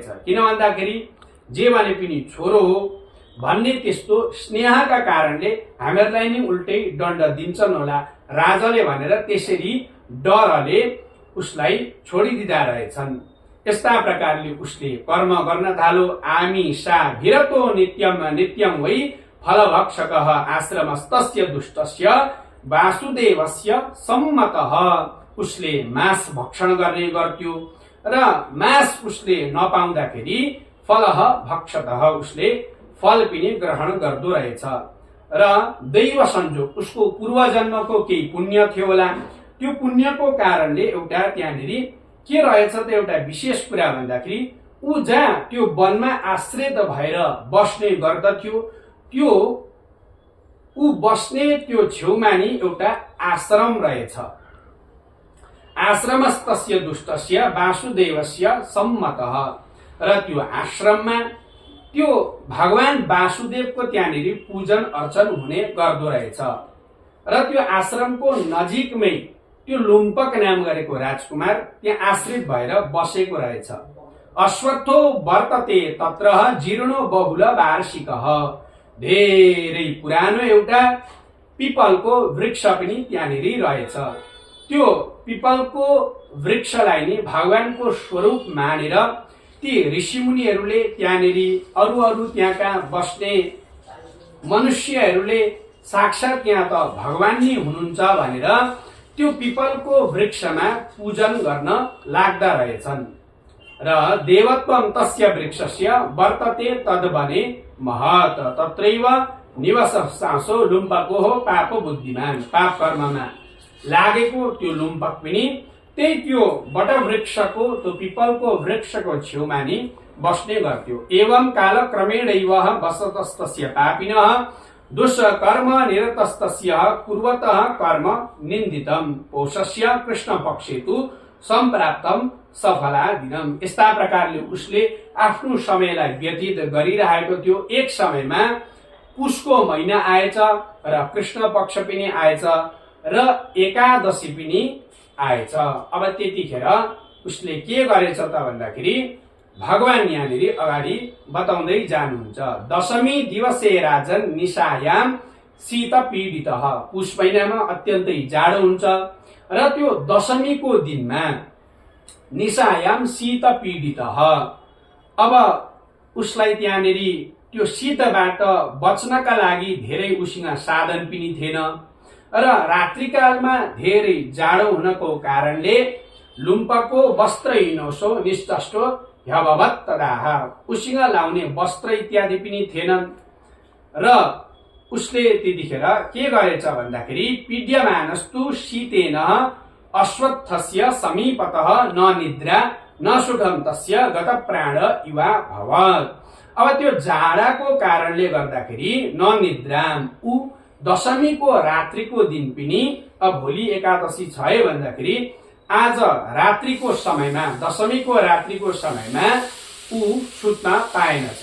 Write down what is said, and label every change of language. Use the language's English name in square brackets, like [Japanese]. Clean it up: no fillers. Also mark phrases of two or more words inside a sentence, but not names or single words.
[Nepali] किन भन्दाखेरि जे भने पनि छोरो हो भन्ने त्यस्तो स्नेहका कारणले हामीहरूलाई नि उल्टै दण्ड दिन्छन् होला राजाले भनेर त्यसरी डरले उसलाई छोडिदिँदा रहेछन्। यस्ता प्रकारले उसले कर्म गर्न थाल्यो। [Sanskrit] आमिषा भिरतो नित्यम नित्यम वै फलभक्षकः आश्रमस्तस्य दुष्टस्य वासुदेवस्य सम्मतः। [Nepali] उसले मांस भक्षण गर्ने गर्थ्यो र मांस उसले नपाउँदाखेरि [Sanskrit] फलः भक्षतः, [Nepali] उसले फल पनि ग्रहण गर्दो रहेछ। र दैव संयोग, उसको पूर्वजन्मको केही पुण्य थियो होला, त्यो पुण्यको कारणले एउटा त्यहाँनिर के रहेछ त एउटा विशेष कुरा भन्दाखेरि ऊ जहाँ त्यो वनमा आश्रित भएर बस्ने गर्दथ्यो, त्यो ऊ बस्ने त्यो छेउमा नि एउटा आश्रम रहेछ। [Sanskrit] आश्रमस्तस्य दुष्टस्य वासुदेवस्य सम्मतः। [Nepali] र त्यो आश्रममा त्यो भगवान वासुदेवको त्यहाँनिर पूजन अर्चन हुने गर्दो रहेछ। र त्यो आश्रमको नजिकमै त्यो लुम्पक नाम गरेको राजकुमार त्यहाँ आश्रित भएर बसेको रहेछ। [Sanskrit] अश्वत्थो वर्तते तत्र जीर्णो बहुल वार्षिकः। [Nepali] धेरै पुरानो एउटा पिपलको वृक्ष पनि त्यहाँनिर रहेछ। त्यो पिपलको वृक्षलाई नि भगवानको स्वरूप मानेर ती ऋषिमुनिहरूले त्यहाँनिर अरू त्यहाँका बस्ने मनुष्यहरूले साक्षात यहाँ त भगवान नै हुनुहुन्छ भनेर त्यो पिपलको वृक्षमा पूजन गर्न लाग्दा रहेछन्। [Sanskrit] र देवत्वम तस्य वृक्षस्य वर्तते तद्वने महत् तत्रैव निवससासो लुम्पको पाप बुद्धिमान। [Nepali] पाप कर्ममा लागेको त्यो लुम्पक पनि त्यही त्यो बट वृक्षको त्यो पिपलको वृक्षको छेउमा नि बस्ने गर्थ्यो। [Sanskrit] एवं कालक्रमेणैव वसतस्तस्य पापिनः दुष्कर्म निरतस्तस्य कुर्वतः कर्म निन्दितम्। पौषस्य कृष्ण पक्षे तु सम्प्राप्तम् सफला दिनम। [Nepali] यस्ता प्रकारले उसले आफ्नो समयलाई व्यतीत गरिरहेको थियो। एक समयमा पुसको महिना आएछ र कृष्ण पक्ष पनि आएछ र एकादशी पनि आएछ। अब त्यतिखेर उसले के गरेछ त भन्दाखेरि भगवान यहाँनिर अगाडि बताउँदै जानुहुन्छ। [Sanskrit] दशमी दिवसे राजन निशायाम शीत पीडित। [Nepali] पुष महिनामा अत्यन्तै जाडो हुन्छ र त्यो दशमीको दिनमा [Sanskrit] निशायाम शीत पीडित। [Nepali] अब उसलाई त्यहाँनिर त्यो शीतबाट बच्नका लागि धेरै उसँग साधन पनि थिएन र रात्रिकालमा धेरै जाडो हुनको कारणले [Sanskrit] लुम्पको वस्त्रहीनोसो निष्टष्टो ह्यभवत् तदाह। [Nepali] उसँग लाउने वस्त्र इत्यादि पनि थिएनन् र उसले त्यतिखेर के गरेछ भन्दाखेरि [Sanskrit] पीड्यमानस्तु शीतेन अश्वत्थस्य समीपतः न निद्रा न सुखम तस्य गत प्राण इवा भवत्। [Nepali] अब त्यो जाडाको कारणले गर्दाखेरि [Sanskrit] न निद्राम, [Nepali] ऊ दशमीको रात्रिको दिन पनि अब भोलि एकादशी छ है भन्दाखेरि आज रात्रिको समयमा, दशमीको रात्रिको समयमा ऊ सुत्न पाएनछ।